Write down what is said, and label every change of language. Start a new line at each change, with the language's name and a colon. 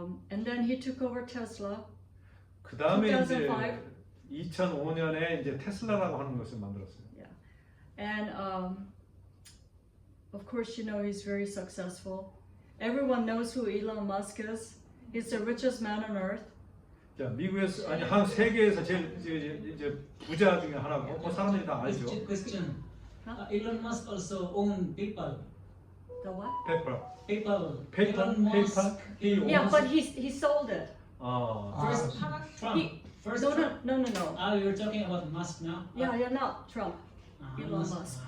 English: And then he took over Tesla.
Korean: 그 다음에 이제
English: 2005.
Korean: 2005년에 이제 테슬라라고 하는 것을 만들었어요.
English: And of course, you know he's very successful. Everyone knows who Elon Musk is. He's the richest man on earth.
Korean: 자, 미국에서 한 세계에서 제일 이제 부자 중에 하나고 뭐 사람들이 다 알죠.
English: Question. Huh? Elon Musk also own PayPal. The what? PayPal. Elon Musk. He owns. Yeah, but he sold it. First, Trump. He- First, No, Trump. no. You're talking about Musk now. Yeah, not Trump. Elon Musk.